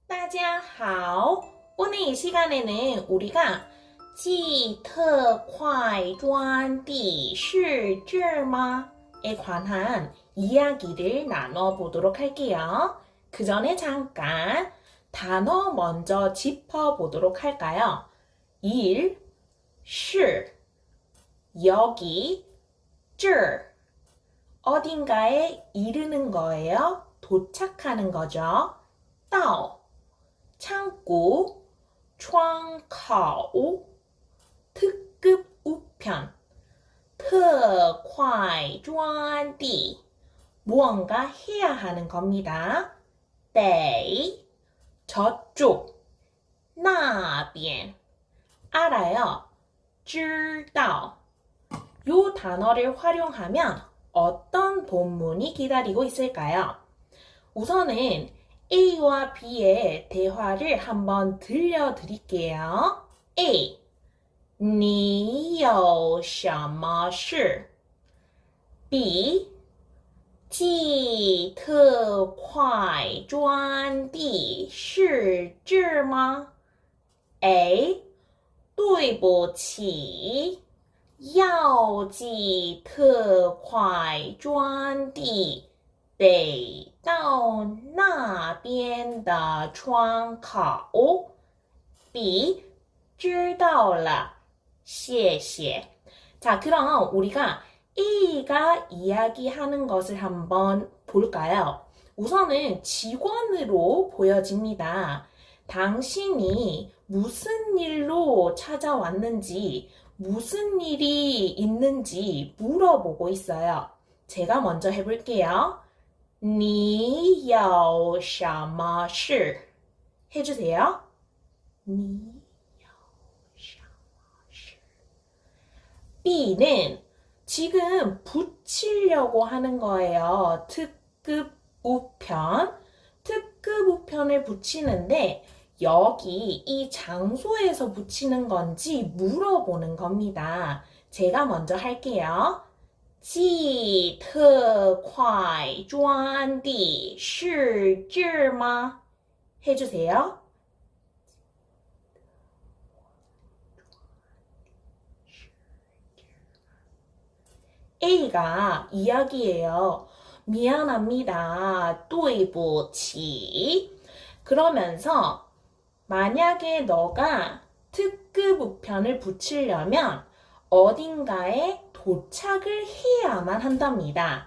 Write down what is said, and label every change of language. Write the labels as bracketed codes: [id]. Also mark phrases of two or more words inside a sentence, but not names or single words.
[zh] 大家好. [ko] 오늘 이 시간에는 우리가 [zh] 记特快专第是吗? [ko] 에 관한 이야기를 나눠보도록 할게요. 그 전에 잠깐 단어 먼저 짚어보도록 할까요? 1, 是, 여기, 这, 어딘가에 이르는 거예요. 도착하는 거죠. 到, 창고, [zh] 窗口, [ko] 특급 우편, [zh] 特快专递, [ko] 무언가 해야 하는 겁니다. 得, 저쪽, 那边, 알아요. [zh] 知道. [ko] 요 단어를 활용하면 어떤 본문이 기다리고 있을까요? 우선은 A와 B의 대화를 한번 들려드릴게요. A. [zh] 你有什么事? B. 记特快专递是这吗? A. 对不起，要记特快专递得到那边的窗口. B. 知道了，谢谢. [ko] 자, 그럼 우리가 A가 이야기하는 것을 한번 볼까요? 우선은 직원으로 보여집니다. 당신이 무슨 일로 찾아왔는지, 무슨 일이 있는지 물어보고 있어요. 제가 먼저 해볼게요. [zh] 你有什么事? [ko] 해주세요. [zh] 你有什么事? [ko] B는 지금 붙이려고 하는 거예요. 특급 우편. 특급 우편을 붙이는데 여기 이 장소에서 붙이는 건지 물어보는 겁니다. 제가 먼저 할게요. [zh] 记特快专递是这吗? [ko] 해주세요. A가 이야기해요. 미안합니다. [zh] 对不起. [ko] 그러면서 만약에 너가 특급 우편을 붙이려면 어딘가에 도착을 해야만 한답니다.